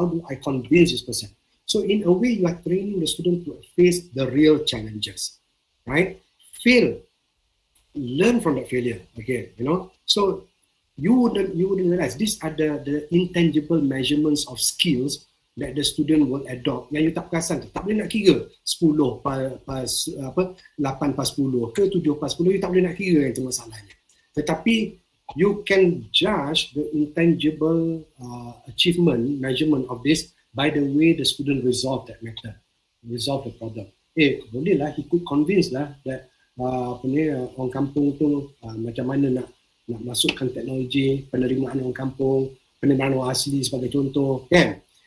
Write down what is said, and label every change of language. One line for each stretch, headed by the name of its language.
English: How do I convince this person? So in a way, you are training the student to face the real challenges, right? Fail, learn from that failure again, you know. So you wouldn't realize these are the intangible measurements of skills that the student will adopt.
Malay: Yang you tak perasan, tak boleh nak kira 8 pas 10 ke 7 pas 10, you tak boleh nak kira yang itu masalahnya.
English: Tetapi you can judge the intangible achievement, measurement of this by the way the student resolve that matter, resolve the problem.
Malay: Boleh lah,
English: he could convince lah that
Malay: orang kampung tu macam mana nak masukkan teknologi penerimaan orang kampung, penerimaan orang asli sebagai contoh, kan?